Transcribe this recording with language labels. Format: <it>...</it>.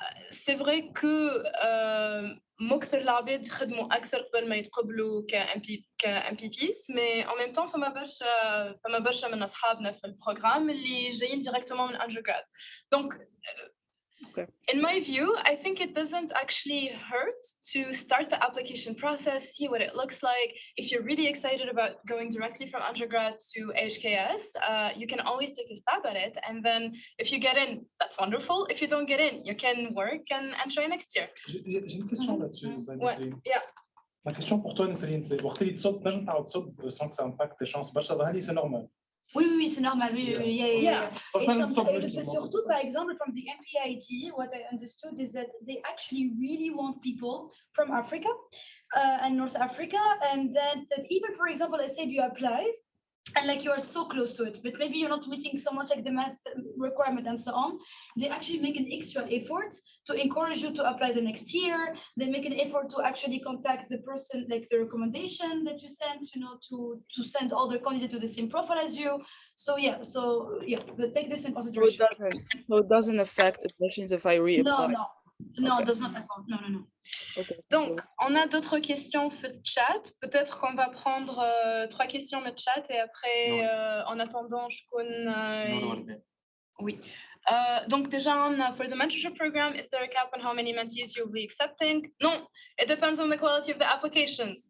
<fr>c'est vrai que</fr> <ar>مكثر العباد خدموا اكثر قبل ما يتقبلوا ك</ar> <en>MPPs</en> <fr>mais en même temps</fr> <ar>فما برشا من اصحابنا في البروغرام اللي جايين</ar> <en>directement من undergrad donc in my view, I think it doesn't actually hurt to start the application process, see what it looks like. If you're really excited about going directly from undergrad to HKS, you can always take a stab at it. And then if you get in, that's wonderful. If you don't get in, you can work and try next year.</en> <fr>J'ai une question là-dessus, Nasreen.</fr> <en>Yeah.</en> <fr>Ma question pour toi, Nasreen, c'est</fr> <ar>وقت اللي تصب نجم تعاود تصب</ar> <fr>sans que ça impacte tes chances</fr> <ar>برشا ظهر لي</ar> <fr>c'est normal. Oui, c'est normal. Yeah. Et surtout, par exemple,</fr> <en>from the MPIT, what I understood is that they actually really want people from Africa and North Africa, and that even, for example, let's say you apply, and like you are so close to it, but maybe you're not meeting so much like the math requirement and so on. They actually make an extra effort to encourage you to apply the next year. They make an effort to actually contact the person, like the recommendation that you sent, to send all their candidates to the same profile as you. So take this in consideration. So it doesn't affect admissions if I reapply. No. No, Okay. it does not. No, no, no. Okay.</en> <fr>Donc, on a d'autres questions sur le chat. Peut-être qu'on va prendre 3 questions sur le chat et après, en attendant, je connais. Oui. Donc déjà,</fr> <en>for the mentorship program, is there a cap on how many mentees you'll be accepting? Non, it depends on the quality of the applications.</en>